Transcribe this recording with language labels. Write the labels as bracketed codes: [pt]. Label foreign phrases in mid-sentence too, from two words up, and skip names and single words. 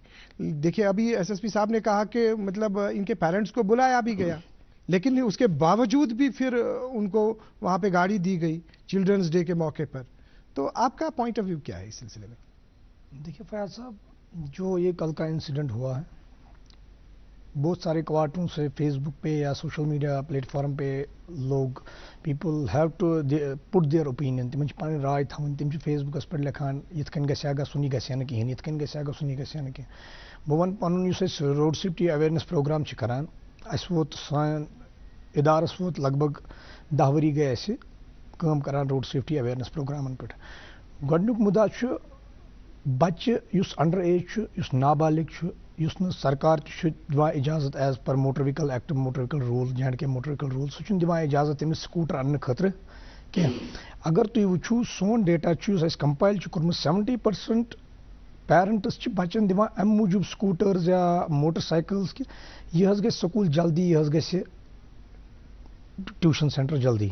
[ur] دیکھیے ابھی ایس ایس پی صاحب نے کہا کہ مطلب ان کے پیرنٹس کو بلایا بھی گیا, لیکن اس کے باوجود بھی پھر ان کو وہاں پہ گاڑی دی گئی [en] children's day [ur] کے موقع پر. تو آپ کا [en] point of view [ur] کیا ہے اس سلسلے میں؟ دیکھیے فیاض صاحب, جو یہ کل کا انسیڈنٹ ہوا ہے, بہت سارے کوارٹروں سے فیس بک پہ یا [en] social media platform [ur] پہ لوگ [en] people have to put their opinion, [ks] تم پن رائے تھون, تم فیس بکس پہ لکھان یت کن گھا گھن یہ گھا نا کہین, [ur] یت کن گھا گھن یہ گھا نا کہین. [ks] بہ ون پن اس [en] road safety awareness program [ks] کران, اس ووت سان ادارس ووت لگ بھگ 10 ؤری گئی اس کام کران [en] road safety awareness [ks] پروگرامن پہ. گۄڈنیُک مُدا چھُ بچہ یُس [en] under age [ks] چھُ, یُس نابالغ چھُ, یُس نہٕ سرکار تہِ چھُ دِوان اجازت [en] as per motor vehicle act motor vehicle rule J&K motor vehicle rule, [ks] سُہ چھُنہٕ دِوان اجازت تٔمِس سکوٗٹر اَننہٕ خٲطرٕ کینٛہہ. اگر تُہۍ وٕچھِو سون ڈیٹا چھُ یُس اَسہِ کمپایل چھُ کوٚرمُت 70% پیرنٹس چھِ بچن دِوان اَمہِ موٗجوٗب سکوٗٹرز یا [en] motor cycles [ks] کہِ یہِ حظ گژھِ سکوٗل جلدی, یہِ حظ گژھِ [en] tuition center [ks] جلدی.